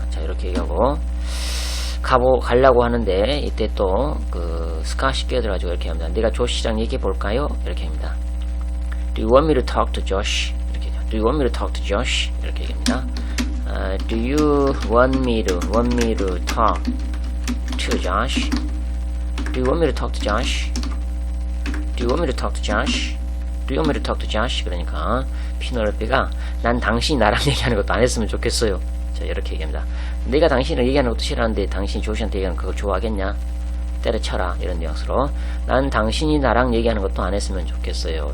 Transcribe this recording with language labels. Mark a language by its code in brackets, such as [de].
[ko] 자, 이렇게 얘기하고 가려고 하는데 이때 또 그 스캇이 끼어들어가지고 이렇게 합니다. 내가 조시랑 얘기해 볼까요? 이렇게 합니다. [en] Do you want me to talk to Josh? [ko] 이렇게 얘기하죠. [en] Do you want me to talk to Josh? [ko] 이렇게 얘기합니다. [en] Do you want me to talk to Josh? Do you want me to talk to Josh? Do you want me to talk to Josh? Do you want me to talk to Josh? [ko] 그러니까 피넬로페가 난 당신이 나랑 얘기하는 것도 안 했으면 좋겠어요. 자, 이렇게 얘기합니다. 내가 당신이랑 얘기하는 것도 싫어하는데 당신이 조시한테 얘기하는 그걸 좋아하겠냐? 때려쳐라, 이런 뉘앙스로. 난 당신이 나랑 얘기하는 것도 안 했으면 좋겠어요.